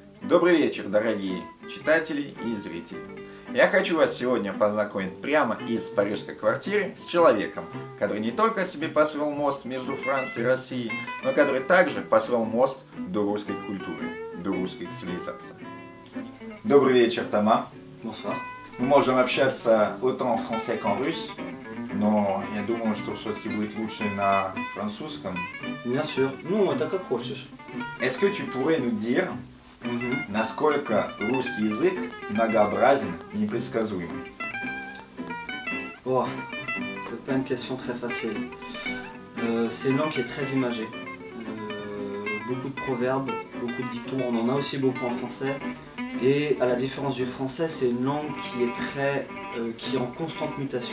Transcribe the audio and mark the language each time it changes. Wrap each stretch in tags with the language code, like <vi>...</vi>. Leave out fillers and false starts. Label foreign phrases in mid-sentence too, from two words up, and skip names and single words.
<ru>Добрый вечер, дорогие читатели и зрители. Я хочу вас сегодня познакомить прямо из парижской квартиры с человеком, который не только себе построил мост между Францией и Россией, но который также построил мост до русской культуры, до русской цивилизации. Добрый вечер, Тома.</ru> <fr>Bonsoir.</fr> <ru>Мы можем общаться</ru> <fr>autant en français qu'en russe,</fr> <ru>но я думаю, что все-таки будет лучше на французском.</ru> <fr>Bien sûr.</fr> <ru>Ну, это как хочешь.</ru> <fr>Est-ce que tu pourrais nous dire,</fr> <ru>насколько русский язык многообразен и непредсказуем?</ru> <fr>Oh, c'est pas une question très facile. C'est une langue qui est très imagée. Beaucoup de proverbes, beaucoup de dictons, on en a aussi beaucoup en français. Et à la différence du français, c'est une langue qui est en constante mutation.</fr>